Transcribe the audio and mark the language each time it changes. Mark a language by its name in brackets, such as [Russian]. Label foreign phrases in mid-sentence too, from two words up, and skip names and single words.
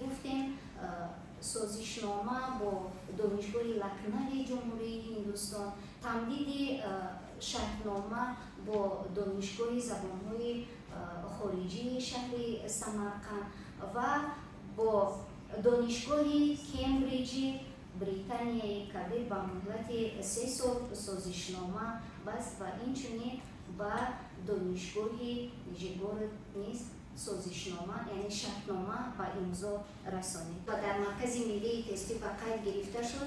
[Tajik] гуфтем созишнома бо донишгоҳи Лакнави ҷумҳурии Ҳиндустон, тамдиди шартнома бо донишгоҳи забонҳои хориҷии шаҳри Самарқанд ва бо донишгоҳи Кембриҷи Британияи Кабир ба муҳлати 3 сол созишнома баст ва инчунин ба донишгоҳи Нижегород низ созишнома яъне шартнома ба имзо расонид ва дар маркази миллии тестӣ ба қайд гирифта шуд.